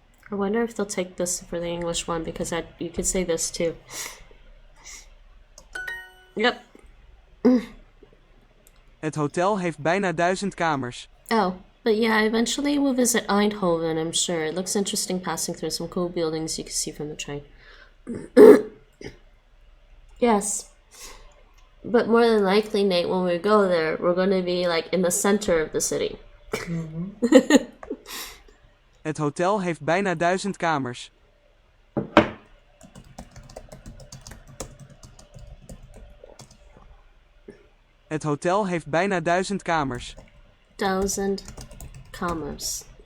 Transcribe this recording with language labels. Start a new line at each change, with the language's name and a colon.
English: I wonder if they'll take this for the English one because you could say this too. Yep.
Dutch: Het hotel heeft bijna 1000 kamers.
English: Oh, but yeah, eventually we'll visit Eindhoven, I'm sure. It looks interesting passing through some cool buildings you can see from the train. Yes. But more than likely, Nate, when we go there, we're going to be like in the center of the city.
Dutch: Het hotel heeft bijna 1000 kamers. Het hotel heeft bijna 1000 kamers. 1000 kamers.